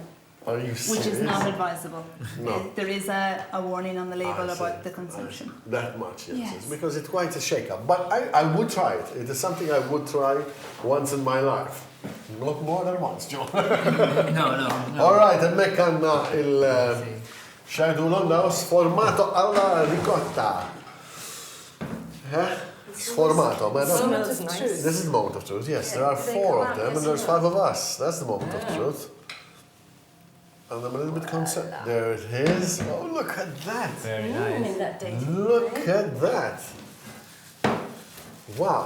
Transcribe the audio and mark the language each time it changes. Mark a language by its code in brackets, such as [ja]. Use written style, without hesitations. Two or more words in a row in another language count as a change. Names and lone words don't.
[en] Are you serious? which is not advisable. No. There is a warning on the label I see, about the I consumption. see. That much, yes. Yes. It's because it's quite a shake-up. But I would try it. It is something I would try once in my life. Not more than once, John. No. All right, [mt] hemmhekk għandna il-xajdulhom daw [it] sformato alla ricotta. [mt] Sformato, ma [en] Moment Smells of nice. truth. this is the moment of truth, yes. There are They 4 come of out, them yes, and there's you know. 5 of us. That's the moment of truth. And I'm a little bit concerned. There it is. Oh, look at that. Very nice. In that date. Look at that. Wow.